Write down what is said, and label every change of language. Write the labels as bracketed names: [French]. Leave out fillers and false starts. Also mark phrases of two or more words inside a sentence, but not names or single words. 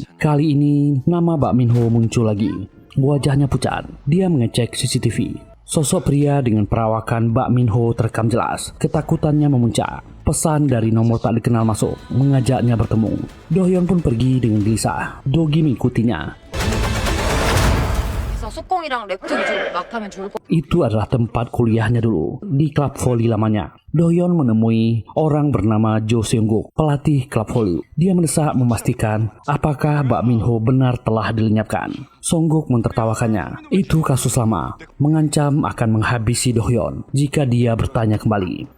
[Indonesian] Kali ini nama Bak Min-ho muncul lagi. Wajahnya pucat. Dia mengecek CCTV. Sosok pria dengan perawakan Bak Min-ho terekam jelas. Ketakutannya memuncak. Pesan dari nomor tak dikenal masuk, mengajaknya bertemu. Do-hyun pun pergi dengan gelisah. Do-gi mengikutinya. [Korean] 속공이랑 랩 좀 막 하면 좋을 것 [Indonesian] Itu adalah tempat kuliahnya dulu, di klub voli lamanya. Do-hyun menemui orang bernama Jo Seung-guk, pelatih klub voli. Dia mendesak memastikan apakah Bak Min-ho benar telah dilenyapkan. Seung-guk mentertawakannya. Itu kasus lama, mengancam akan menghabisi Do-hyun jika dia bertanya kembali.